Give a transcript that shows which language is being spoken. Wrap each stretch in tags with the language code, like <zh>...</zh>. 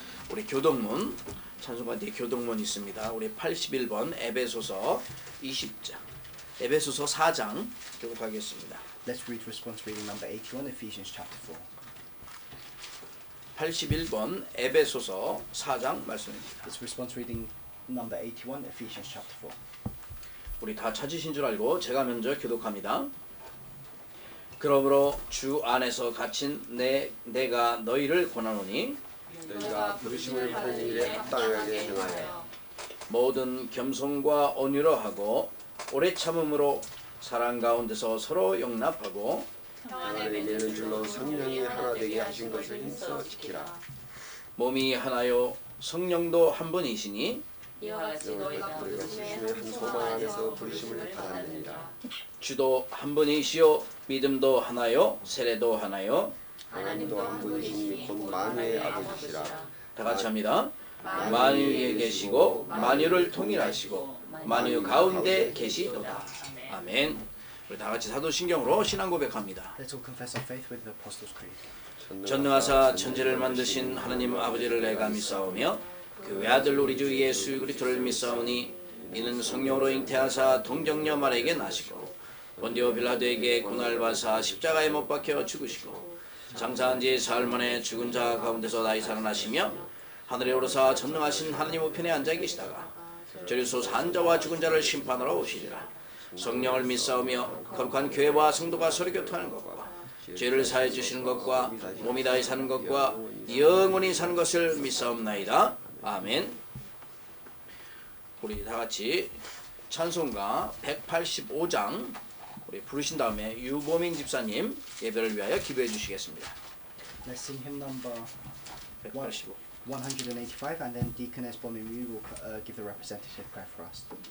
<ko>우리 교동문 찬송가 뒤에 교동문 있습니다. 우리 81번 에베소서 20장 에베소서 4장 교독하겠습니다.</ko> <en>Let's read response reading number 81, Ephesians chapter 4.</en> <ko>81번 에베소서 4장 말씀입니다.</ko> <en>It's response reading number 81, Ephesians chapter 4.</en> <ko>우리 다 찾으신 줄 알고 제가 먼저 교독합니다. 그러므로 주 안에서 갇힌 내가 너희를 권하노니 너희가 부르심을 받은 일에 합당하게 행하여 모든 겸손과 온유로 하고 오래 참음으로 사랑 가운데서 서로 용납하고 평안에 이르는 줄로 성령이 하나 되게 하신 것을 힘써 지키라. 몸이 하나요 성령도 한 분이시니 이와 같이 너희가 부르심의 한 소망 안에서 부르심을 받았느니라. 주도 한 분이시요 믿음도 하나요 세례도 하나요. 하나님도 한 분이시니 곧 만유의 아버지시라. 다 같이 합니다. 만유에 계시고 만유를 통일하시고 만유 가운데 계시도다. 아멘. 우리 다 같이 사도신경으로 신앙 고백합니다.</ko> <en>Let's all confess our faith with the Apostles' Creed.</en> <ko>전능하사 천지를 만드신 하나님 아버지를 내가 믿사오며 그 외아들 우리 주 예수 그리스도를 믿사오니 이는 성령으로 잉태하사 동정녀 마리아에게 나시고 본디오 빌라도에게 고난을 받으사 십자가에 못 박혀 죽으시고 장사한 지 사흘 만에 죽은 자 가운데서 다시 살아나시며 하늘에 오르사 전능하신 하나님 우편에 앉아 계시다가 저리서 산 자와 죽은 자를 심판하러 오시리라. 성령을 믿사오며 거룩한 교회와 성도가 서로 교통하는 것과 죄를 사해 주시는 것과 몸이 다히 사는 것과 영원히 사는 것을 믿사옵나이다. 아멘. 우리 다 같이 찬송가 185장 우리 부르신 다음에 유보민 집사님 예배를 위하여 기도해 주시겠습니다.</ko> <en>Let's sing hymn number 185. 185 and then Deaconess Bomimu will give the representative prayer for us.</en>